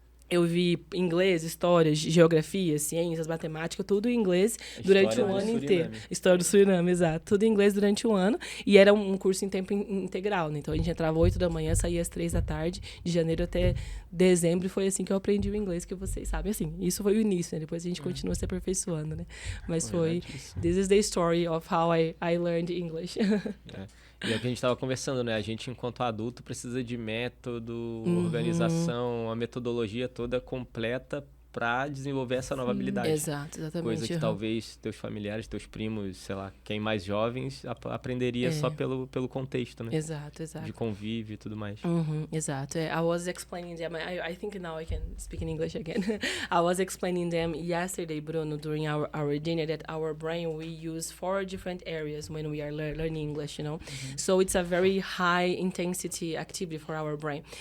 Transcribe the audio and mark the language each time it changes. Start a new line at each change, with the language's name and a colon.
Portuguese: Eu vi inglês, história, geografia, ciências, matemática, tudo em inglês durante o ano inteiro. História do Suriname, exato. Tudo em inglês durante o ano. E era um curso em tempo integral, né? Então, a gente entrava 8 da manhã, saía às 3 da tarde, de janeiro até dezembro. E foi assim que eu aprendi o inglês, que vocês sabem. Assim, isso foi o início, né? Depois a gente continua se aperfeiçoando, né? Mas foi...
English: This is the story of how I learned English.
Portuguese: E é o que a gente estava conversando, né? A gente, enquanto adulto, precisa de método, organização, a metodologia toda completa para desenvolver essa nova habilidade. Exato, exatamente. Coisa que talvez teus familiares, teus primos, sei lá, quem mais jovens, aprenderia só pelo contexto, né? Exato. De convívio e tudo mais. Exato.
English: I was explaining them, I think now I can speak in English again. I was explaining them yesterday, Bruno, during our dinner, that our brain, we use 4 different areas when we are learning English, you know? So it's a very high intensity activity for our brain.